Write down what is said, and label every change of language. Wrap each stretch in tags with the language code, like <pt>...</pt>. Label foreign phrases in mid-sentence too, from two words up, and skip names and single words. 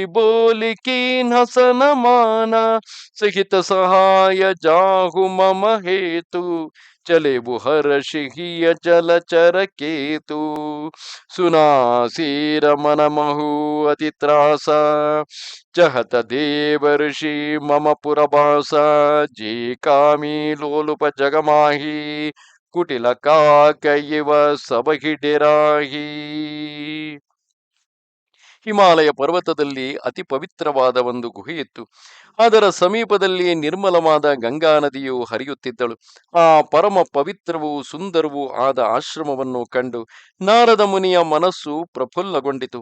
<awa>बोल की हसन माना सहित सहाय जाहु मम हेतु चले बुहर शिहिय जल चर केतु सुनासीर मन महु अति त्रासा चहत देव ऋषि मम पुरभास जी कामी लोलुप जगमाही कुटिल काक इव सबहि डेराही.</awa> <kn>ಹಿಮಾಲಯ ಪರ್ವತದಲ್ಲಿ ಅತಿ ಪವಿತ್ರವಾದ ಒಂದು ಗುಹೆಯಿತ್ತು. ಅದರ ಸಮೀಪದಲ್ಲಿ ನಿರ್ಮಲವಾದ ಗಂಗಾ ನದಿಯು ಹರಿಯುತ್ತಿದ್ದಳು. ಆ ಪರಮ ಪವಿತ್ರವೂ ಸುಂದರವೂ ಆದ ಆಶ್ರಮವನ್ನು ಕಂಡು ನಾರದ ಮುನಿಯ ಮನಸ್ಸು ಪ್ರಫುಲ್ಲಗೊಂಡಿತು.</kn>